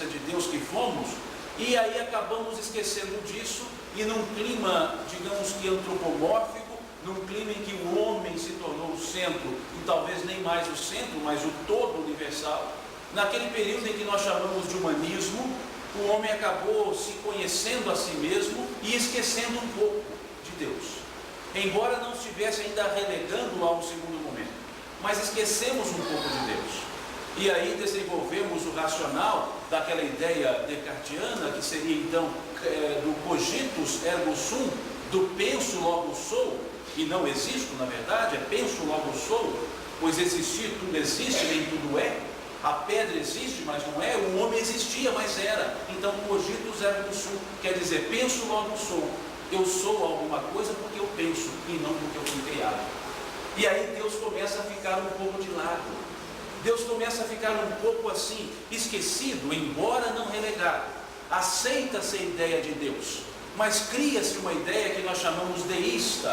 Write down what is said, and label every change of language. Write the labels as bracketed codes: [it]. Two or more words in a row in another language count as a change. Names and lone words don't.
[pt] de Deus que fomos, e aí acabamos esquecendo disso, e num clima, digamos que antropomórfico, num clima em que o homem se tornou o centro, e talvez nem mais o centro, mas o todo universal, naquele período em que nós chamamos de humanismo, o homem acabou se conhecendo a si mesmo e esquecendo um pouco de Deus. Embora não estivesse ainda relegando a um segundo momento, mas esquecemos um pouco de Deus. E aí desenvolvemos o racional daquela ideia descartiana, que seria então do [la] cogitus ergo sum, [pt] do penso logo sou, e não existo, na verdade, é penso logo sou, pois existir tudo existe, nem tudo é. A pedra existe, mas não é. O homem existia, mas era. Então, [la] cogitus ergo sum [pt] quer dizer, penso logo sou. Eu sou alguma coisa porque eu penso e não porque eu fui criado. E aí Deus começa a ficar um pouco de lado. Deus começa a ficar um pouco assim, esquecido, embora não relegado. Aceita-se a ideia de Deus, mas cria-se uma ideia que nós chamamos deísta.